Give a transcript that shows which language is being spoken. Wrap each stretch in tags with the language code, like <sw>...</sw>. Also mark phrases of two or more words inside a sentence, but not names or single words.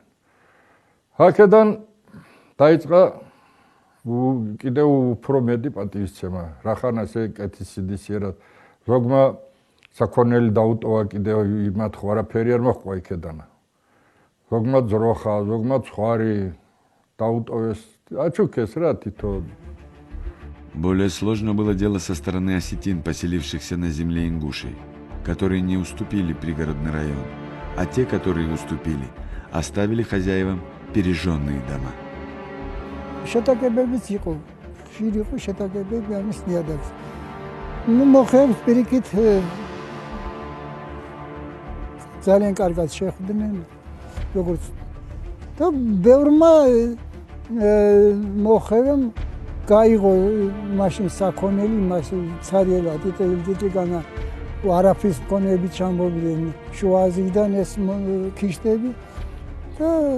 <ka>აქედან დაიწყო კიდევ უფრო მეტი პატივისცემა. რახან ასე კეთილსინდისიერად ზოგმა საქონელი დაუტოვა კიდევ იმათ ხო არაფერი არ მოჰყვა იქედან. ზოგმა ძროხა, ზოგმა ცხვარი დაუტოვეს. აჩუქეს რა თითო.</ka> <ru>Более сложно было дело со стороны осетин, поселившихся на земле ингушей, которые не уступили пригородный район, а те, которые уступили, оставили хозяевам пережженные дома.</ru> <ka>შეტაკებებიც იყო, ხშირი იყო შეტაკებები ამის ნიადაგზე. ნუ მოხებს პირიქით ძალიან კარგად შეხვდნენ, როგორც და ბევრმა მოხევამ გაიღო მაშინ საქონელი მას ცარიელა ტიტილგანა არაფრის მქონეები ჩამოვიდნენ შუაზიდან ეს ქიშტები და</ka>